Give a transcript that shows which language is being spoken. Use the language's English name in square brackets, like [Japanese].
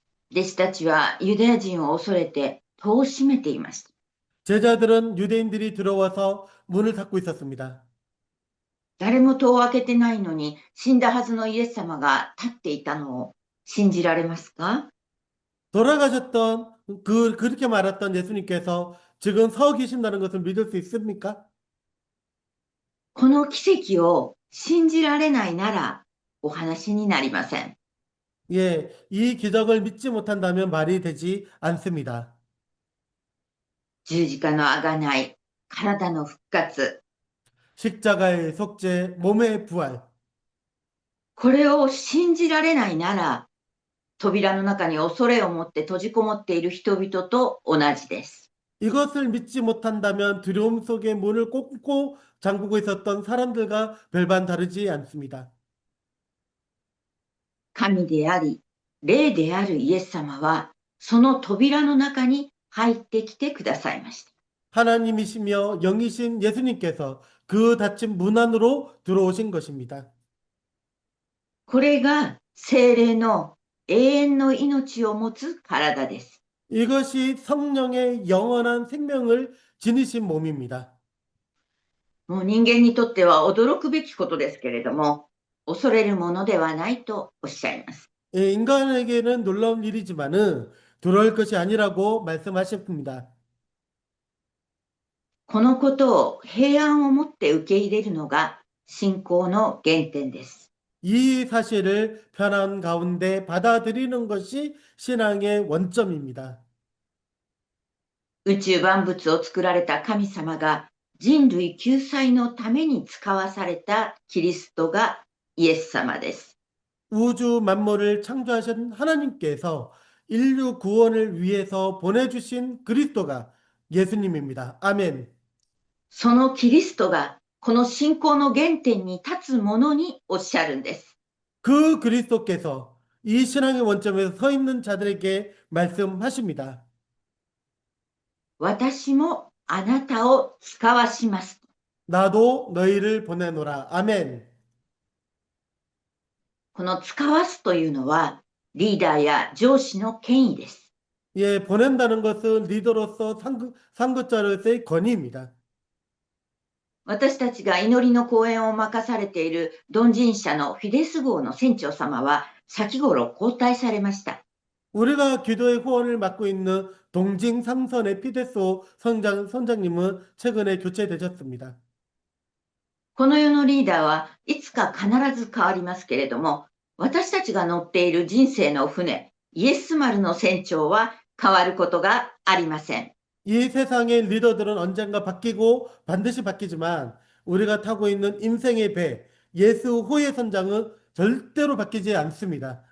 [Japanese] 弟子たちはユダヤ人を恐れて戸を閉めていました。 [Korean] 제자들은 유대인들이 들어와서 문을 닫고 있었습니다. [Japanese] 誰も戸を開けてないのに死んだはずのイエス様が立っていたのを信じられますか？ [Korean] 돌아가셨던 그렇게 말했던 예수님께서 지금 서 계신다는 것을 믿을 수 있습니까? [Japanese] この奇跡を信じられないならお話になりません。 [Korean] 예, 이 기적을 믿지 못한다면 말이 되지 않습니다. [Japanese] 十字架の贖い、体の復活、 [Korean] 십자가의 속죄, 몸의 부활. [Japanese] これを信じられないなら、扉の中に恐れを持って閉じこもっている人々と同じです。 [Korean] 이것을 믿지 못한다면 두려움 속에 문을 꽂고 잠그고 있었던 사람들과 별반 다르지 않습니다. [Japanese] 神であり、霊であるイエス様は、その扉の中に入ってきてくださいました。 [Korean] 하나님이시며 영이신 예수님께서 그 닫힌 문 안으로 들어오신 것입니다. [Japanese] これが聖霊の永遠の命を持つ体です。 [Korean] 이것이 성령의 영원한 생명을 지니신 몸입니다. [Japanese] もう人間にとっては驚くべきことですけれども、恐れるものではないとおっしゃいます。 [Korean] 예, 인간에게는 놀라운 일이지만은 두려울 것이 아니라고 말씀하셨습니다. [Japanese] このことを平安を持って受け入れるのが信仰の原点です。 [Korean] 이 사실을 편안 가운데 받아들이는 것이 신앙의 원점입니다. [Japanese] 宇宙万物を作られた神様が人類救済のために使わされたキリストがイエス様です。 [Korean] 우주 만물을 창조하신 하나님께서 인류 구원을 위해서 보내주신 그리스도가 예수님입니다. 아멘. [Japanese] そのキリストがこの信仰の原点に立つものにおっしゃるんです。 [Korean] 그 그리스도께서 이 신앙의 원점에 서 있는 자들에게 말씀하십니다. [Japanese] 私もあなたを使わします。 [Korean] 나도 너희를 보내노라. 아멘. [Japanese] この使わすというのはリーダーや上司の権威です。 [Korean] 예, 보낸다는 것은 리더로서 상급자로서의 권위입니다. [Japanese] 私たちが祈りの講演を任されているドンジン社のフィデス号の船長様は先頃交代されました。 [Korean] 우리가 기도의 후원을 맡고 있는 동징 상선의 피데소 선장님은 최근에 교체되셨습니다. [Japanese] この世のリーダーはいつか必ず変わりますけれども、私たちが乗っている人生の船、イエス丸の船長は変わることがありません。 [Korean] 이 세상의 리더들은 언젠가 바뀌고 반드시 바뀌지만 우리가 타고 있는 인생의 배, 예수 호의 선장은 절대로 바뀌지 않습니다.